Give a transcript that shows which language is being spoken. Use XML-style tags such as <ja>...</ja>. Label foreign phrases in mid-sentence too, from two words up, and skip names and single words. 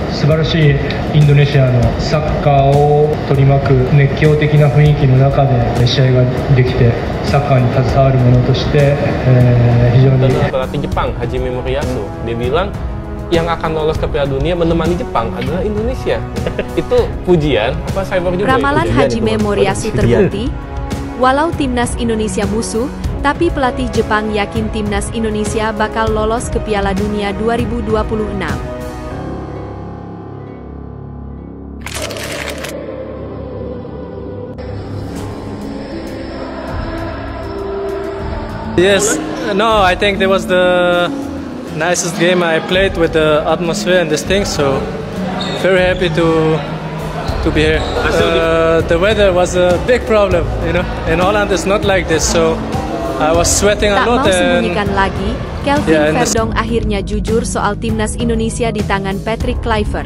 <ja>晴らしいインドネシアのサッカーを取り巻く熱狂的な雰囲気の中で試合ができて、サッカーに携わる者として、非常に。</ja> <id>Pelatih Jepang Hajime Moriyasu, dia bilang yang akan lolos ke Piala Dunia menemani Jepang adalah Indonesia. Itu pujian apa cyber juga? Ramalan Hajime Moriyasu terbukti. Walau timnas Indonesia musuh, tapi pelatih Jepang yakin timnas Indonesia bakal lolos ke Piala Dunia 2026.</id> <en>Yes, no, I think that was the nicest game I played with the atmosphere and this thing, so very happy to be here. The weather was a big problem, you know. In Holland it's not like this, so I was sweating a lot.</en> <id>Tak mau sembunyikan lagi, Kelvin Verdong akhirnya jujur soal timnas Indonesia di tangan Patrick Kluivert.</id>